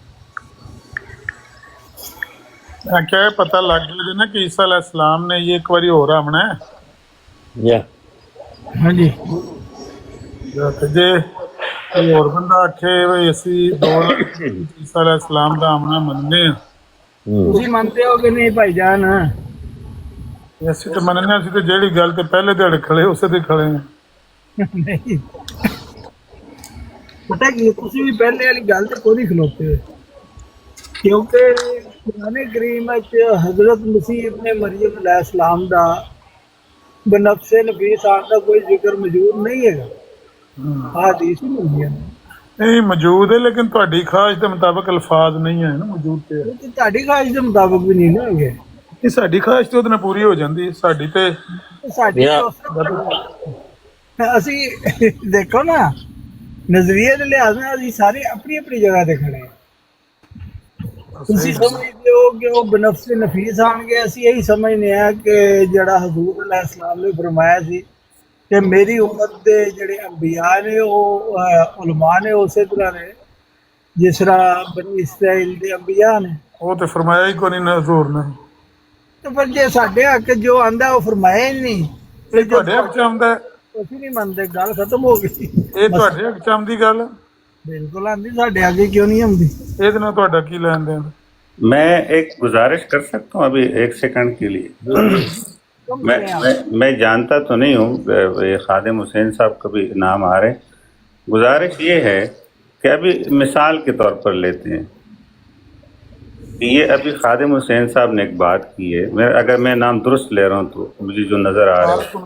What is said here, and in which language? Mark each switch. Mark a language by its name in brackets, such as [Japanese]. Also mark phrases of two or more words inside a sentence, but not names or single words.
[Urdu] کیا پتہ لگ گیا نا کہ عیسیٰ علیہ السلام نے یہ ایک باری ہو رہا آمنا ہے. ہاں جی. [Punjabi] جی کوئی اور بندہ آکھے بھائی اسی عیسیٰ علیہ السلام دا آمنا مننے ہیں. تسی منتے ہو کہ نہیں بھائی جان؟ اسی تو مننے، اسی تو جیڑی گل تے پہلے دیہڑے کھڑے اسے تے کھڑے ہیں. نہیں پتہ کی تسی بھی پہلے والی گل تے کوئی نہیں کھلوتے ہوئے، کیونکہ قرآن کریم حضرت مسیح ابن مریم علیہ السلام دا بنفس نفیس آن کا کوئی ذکر موجود نہیں ہے گا. [Urdu] حدیث ہی ملتی ہے نہیں موجود ہے، لیکن تہاڈی خواہش کے مطابق الفاظ نہیں ہیں نا موجود. [Punjabi] تے تہاڈی خواہش کے مطابق بھی نہیں نا گے. یہ ساڈی خواہش تے اودے پوری ہو جاندی. ساڈی تے ساڈی اسی دیکھو نا نظریے کے لحاظ میں اسی سارے اپنی اپنی جگہ تے کھڑے ہیں. تسی سمجھتے ہو کہ وہ بنفس نفیس آن گے، اسی یہی سمجھنے ہیں کہ جڑا حضور علیہ السلام نے فرمایا سی کہ میری امت دے جڑے انبیاء نے وہ علماء نے اسی طرح نے جس طرح بنی اسرائیل دے انبیاء نے. وہ تے فرمایا ہی کوئی نہیں حضور نے. تو پھر جے ساڈے حق جو آندا ہے وہ فرمایا ہی نہیں، یہ تہاڈے حق چ آندا ہے، اسی نہیں منتے، گل ختم ہو گئی. یہ تہاڈے حق چ آندی گل، بالکل آندی، ساڈے آگے کیوں نہیں آندی؟ یہ نال تہاڈا کی لین دین؟ [Urdu] میں ایک گزارش کر سکتا ہوں ابھی 1 سیکنڈ کے لیے. میں جانتا تو نہیں ہوں، خادم حسین صاحب کا بھی نام آ رہے. گزارش یہ ہے کہ ابھی مثال کے طور پر لیتے ہیں کہ یہ ابھی خادم حسین صاحب نے ایک بات کی ہے، اگر میں نام درست لے رہا ہوں تو مجھے جو نظر آ رہا ہے.